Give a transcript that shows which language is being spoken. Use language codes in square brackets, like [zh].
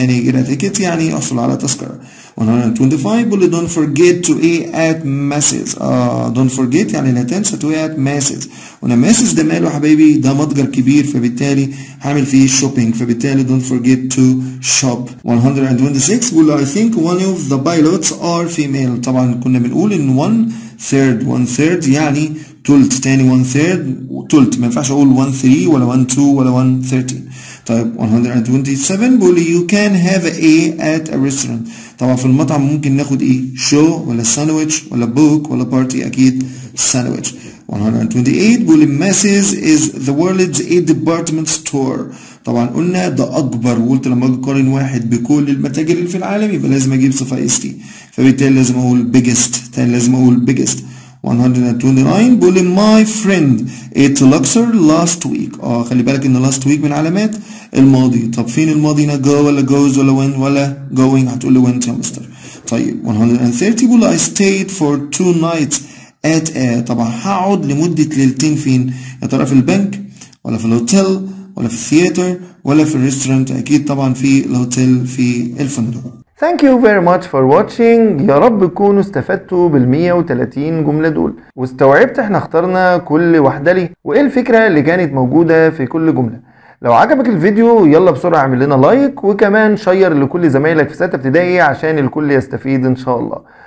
[ar] تاني كده تيكت يعني احصل على تذكرة. [en] 125 بيقول لي don't forget to eat at masses. don't forget يعني [ar] لا تنسى [en] to eat at masses. [ar] وانا masses ده ماله يا حبايبي؟ ده متجر كبير، فبالتالي هعمل فيه shopping، فبالتالي [en] don't forget to shop. 126 بيقول لي I think one of the pilots are female. [ar] طبعا كنا بنقول ان one third يعني تلت. تاني 1/3 تلت، ما ينفعش اقول 1/3 ولا 1/2 ولا 1/13. [en] طيب 127 بيقول لي you can have a at a restaurant. [ar] طبعا في المطعم ممكن ناخد ايه؟ show ولا sandwich ولا book ولا party؟ اكيد sandwich. [en] 128 بيقول لي Macy's is the world's a department store. [ar] طبعا قلنا ده اكبر، وقلت لما اجي اقارن واحد بكل المتاجر اللي في العالم يبقى لازم اجيب صفه اس تي، فبالتالي لازم اقول biggest. تاني لازم اقول biggest. [en] 129 بيقول لي my friend ate Luxor last week. [ar] خلي بالك ان last week من علامات الماضي. طب فين الماضي هنا؟ go ولا goes ولا when ولا going؟ هتقول لي went يا مستر. [en] طيب 130 بيقول لي I stayed for 2 nights at a. [ar] طبعا هقعد لمدة ليلتين فين؟ يا ترى في البنك ولا في الهوتيل ولا في الثياتر ولا في الريستورانت؟ اكيد طبعا في الهوتيل في الفندق. [en] Thank you very much for watching. [ar] يا رب تكونوا استفدتوا بال130 جملة دول واستوعبت احنا اخترنا كل واحدة ليه وايه الفكرة اللي كانت موجودة في كل جملة. لو عجبك الفيديو يلا بسرعة اعمل لنا لايك وكمان شير لكل زمايلك في 6 ابتدائي عشان الكل يستفيد ان شاء الله.